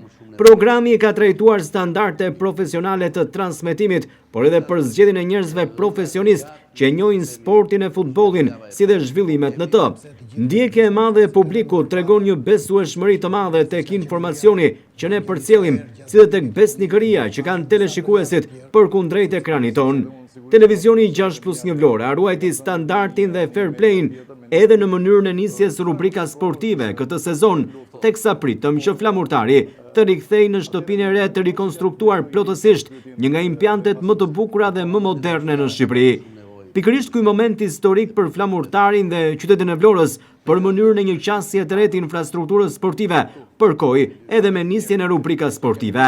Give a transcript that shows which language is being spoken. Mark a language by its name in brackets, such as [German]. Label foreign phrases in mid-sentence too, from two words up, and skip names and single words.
[Albanian] Programi ka trajtuar standarde profesionale të transmetimit, por edhe për zgjedhjen e njerëzve profesionist që njohin sportin e futbollin si dhe zhvillimet në të. Ndjekja e madhe e publikut tregon një besueshmëri të madhe tek informacioni që ne përcjellim, si dhe tek besnikëria që kanë teleshikuesit përkundrejt ekranit ton. Televizioni 6+1 Vlora ruajti standardin dhe fair play-in edhe në mënyrën e nisjes rubrika sportive këtë sezon, teksa pritëm që Flamurtari të rikthejë në shtëpinë e re të rikonstruktuar plotësisht, një nga impiantet më të bukura dhe më moderne në Shqipëri. Pikërisht ky moment historik për Flamurtarin dhe qytetin e Vlorës për mënyrën e një qasje të re të infrastrukturës sportive, përkoi edhe me nisjen e rubrikës sportive.